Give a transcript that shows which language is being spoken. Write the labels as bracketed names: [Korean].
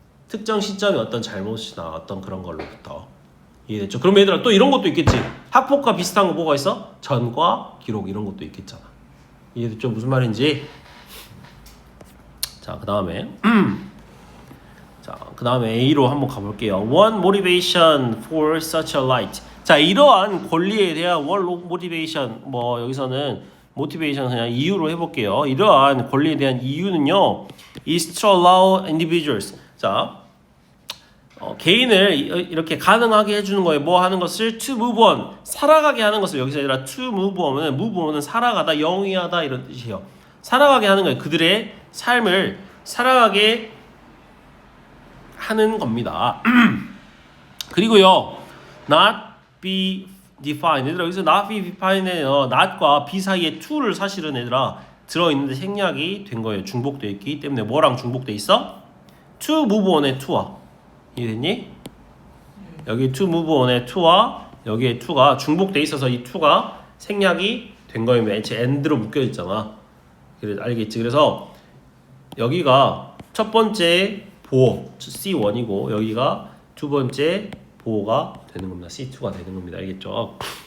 [Korean] 특정 시점에 어떤 잘못이나 어떤 그런 걸로부터. 이해됐죠? 그럼 얘들아 또 이런 것도 있겠지. 학폭과 비슷한 거 뭐가 있어? 전과 기록 이런 것도 있겠잖아. 이해됐죠? 무슨 말인지. 자, 그 다음에 A로 한번 가볼게요. [English] One motivation for such a right. [Korean] 자, 이러한 권리에 대한 [English] one motivation, [Korean] 뭐 여기서는 motivation 그냥 이유로 해볼게요. 이러한 권리에 대한 이유는요, [English] is to allow individuals. [Korean] 자, 개인을 이렇게 가능하게 해주는 거예요. 뭐 하는 것을 [English] to move on, [Korean] 살아가게 하는 것을 여기서 얘들아 to move on은 살아가다, 영위하다 이런 뜻이에요. 살아가게 하는 거예요. 그들의 삶을 살아가게 하는 겁니다. 그리고요, [English] not be defined. [Korean] 얘들아 여기서 [English] not be defined [Korean] 에요. not과 be 사이에 to를 사실은 얘들아 들어있는데 생략이 된 거예요. 중복되어 있기 때문에 뭐랑 중복되어 있어? to move on의 to와 이해됐니? 여기 to move on의 to와 여기에 to가 중복돼 있어서 이 to가 생략이 된 거예요. 애초에 and로 묶여 있잖아. 그래 알겠지? 그래서 여기가 첫 번째 보호 C1이고 여기가 두 번째 보호가 되는 겁니다. C2가 되는 겁니다. 알겠죠?